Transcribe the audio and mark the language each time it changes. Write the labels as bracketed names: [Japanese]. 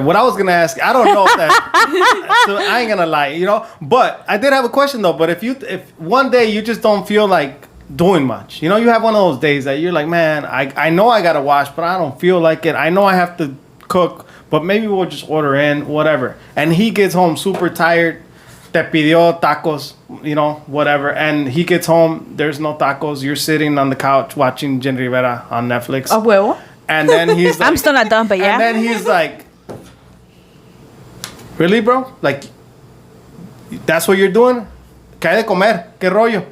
[English] What I was gonna ask, I don't know if that. So I ain't gonna lie, you know. But I did have a question though. But if one day you just don't feel like doing much, you know, you have one of those days that you're like, man, I know I gotta wash, but I don't feel like it. I know I have to cook, but maybe we'll just order in, whatever. And he gets home super tired. [Spanish] Te pidió tacos, [English] you know, whatever. And he gets home, there's no tacos. You're sitting on the couch watching Jen Rivera on Netflix. [Spanish] A huevo. [English] And then he's like, I'm still not done, but yeah. and then he's like, really, bro? Like, that's what you're doing? [Spanish] ¿Qué hay de comer? ¿Qué rollo?